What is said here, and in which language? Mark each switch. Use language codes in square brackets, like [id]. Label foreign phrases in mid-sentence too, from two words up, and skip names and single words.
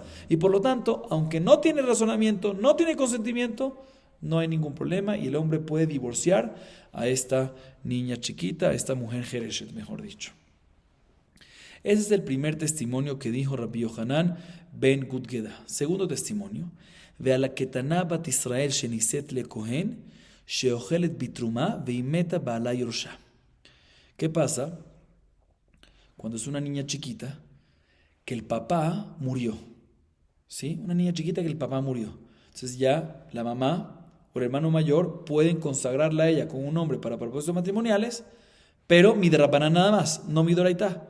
[es] Y por lo tanto, aunque no tiene razonamiento, no tiene consentimiento, no hay ningún problema y el hombre puede divorciar a esta niña chiquita, a esta mujer Jereshet, mejor dicho. Ese es el primer testimonio que dijo Rabbi Yohanan ben Gudgeda. Segundo testimonio: [he] ועל הקטנה בת ישראל שנישאת לכהן, שאוכלת בתרומה והיא מתה בעלה יורשה. [es] ¿Qué pasa cuando es una niña chiquita que el papá murió? ¿Sí? Una niña chiquita que el papá murió. Entonces ya la mamá o el hermano mayor pueden consagrarla a ella con un hombre para propósitos matrimoniales, pero mi de Rabbanán nada más, no mi doraitá.